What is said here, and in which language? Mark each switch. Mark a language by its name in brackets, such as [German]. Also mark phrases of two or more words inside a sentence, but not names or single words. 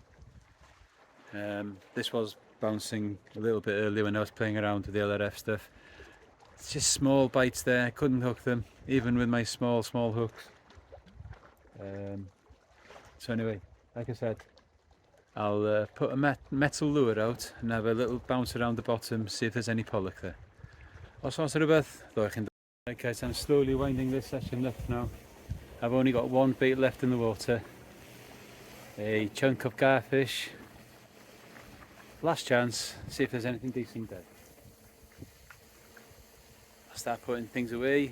[English] This was bouncing a little bit earlier when I was playing around with the LRF stuff. It's just small bites there, I couldn't hook them, even with my small hooks. So anyway, like I said, I'll put a metal lure out and have a little bounce around the bottom, see if there's any pollock there. [Welsh] Os oes rhywbeth, ddoi chi'n... [English] Right guys, I'm slowly winding this session up now. I've only got one bait left in the water. A chunk of garfish. Last chance, see if there's anything decent there. I'll start putting things away.